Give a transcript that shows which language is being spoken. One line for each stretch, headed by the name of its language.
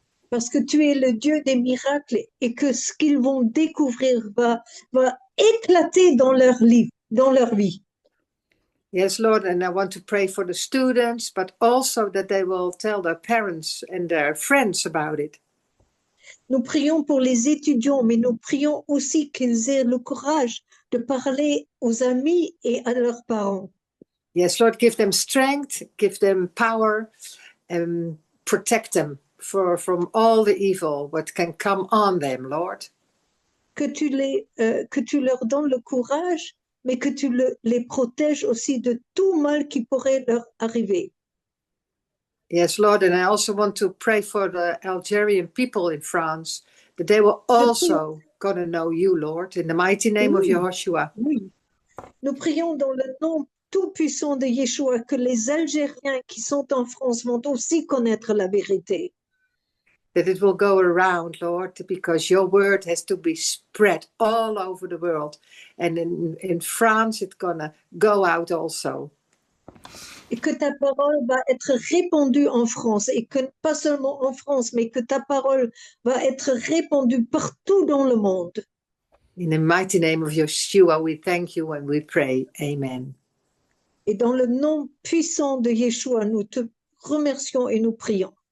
French: Parce que tu es le Dieu des miracles et que ce qu'ils vont découvrir va éclater dans leur vie.
English: Yes, Lord, and I want to pray for the students, but also that they will tell their parents and their friends about it.
French: Nous prions pour les étudiants, mais nous prions aussi qu'ils aient le courage de parler aux amis et à leurs parents.
English: Yes, Lord, give them strength, give them power, and protect them from all the evil what can come on them, Lord.
French: Que tu leur donnes le courage, mais que tu les protèges aussi de tout mal qui pourrait leur arriver.
English: Yes, Lord, and I also want to pray for the Algerian people in France, that they will also going to know you, Lord, in the mighty name of Yehoshua.
French: Oui. Nous prions dans le nom tout-puissant de Yeshua que les Algériens qui sont en France vont aussi connaître la vérité.
English: That it will go around, Lord, because your word has to be spread all over the world. And in France, it's going to go out also.
French: Et que ta parole va être répandue en France, et que pas seulement en France, mais que ta parole va être répandue partout dans le monde.
English: In the mighty name of Yeshua, we thank you and we pray. Amen.
French: Et dans le nom puissant de Yeshua, nous te remercions et nous prions.